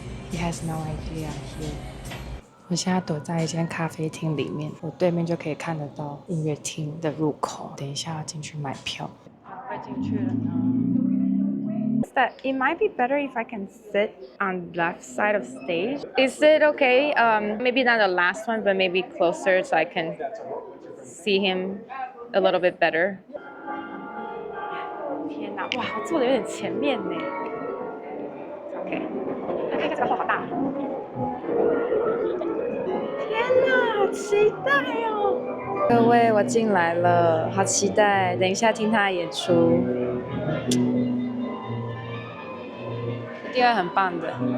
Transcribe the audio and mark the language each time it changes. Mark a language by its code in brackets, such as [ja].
[en] He has no idea here. [zh] 我现在躲在一间咖啡厅里面，我对面就可以看得到音乐厅的入口。等一下要进去买票。快进去了呢。 [en] That it might be better if I can sit on left side of stage. Is it okay? Maybe not the last one, but maybe closer so I can see him a little bit better. [zh] 天哪，哇，我坐的有点前面呢。OK， 来看一下这个画好大。天哪，好期待哦！各位，我进来了，好期待，等一下听他的演出，一定会很棒的。